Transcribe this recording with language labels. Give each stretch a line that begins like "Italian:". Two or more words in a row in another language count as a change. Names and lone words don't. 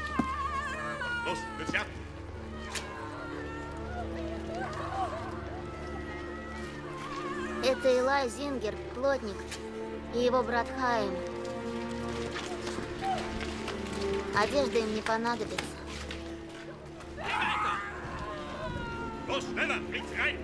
German: Los, will's ja?
Russian: Это Илай Зингер, плотник, и его брат Хайм. Одежда им не понадобится.
German: Los, schneller! Bringt sie rein!